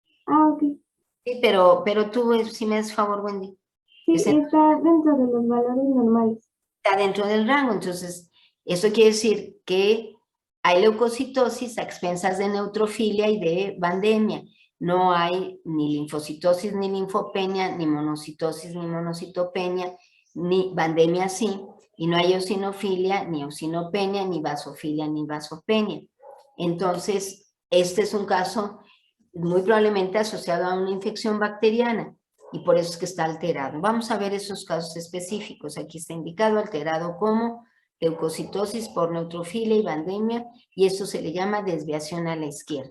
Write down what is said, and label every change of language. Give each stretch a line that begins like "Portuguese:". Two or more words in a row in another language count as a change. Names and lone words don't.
Spanish: Ah, ok. Sí, pero tú, si me haces favor, Wendy. Sí, Es el- está dentro de los valores normales. está dentro del rango. Entonces, eso quiere decir que hay leucocitosis a expensas de neutrofilia y de vandemia. No hay ni linfocitosis ni linfopenia, ni monocitosis ni monocitopenia, ni vandemia sí, y no hay eosinofilia, ni eosinopenia, ni vasofilia, ni vasopenia. Entonces, este es un caso muy probablemente asociado a una infección bacteriana y por eso es que está alterado. Vamos a ver esos casos específicos. Aquí está indicado alterado como leucocitosis por neutrofilia y vandemia, y eso se le llama desviación a la izquierda.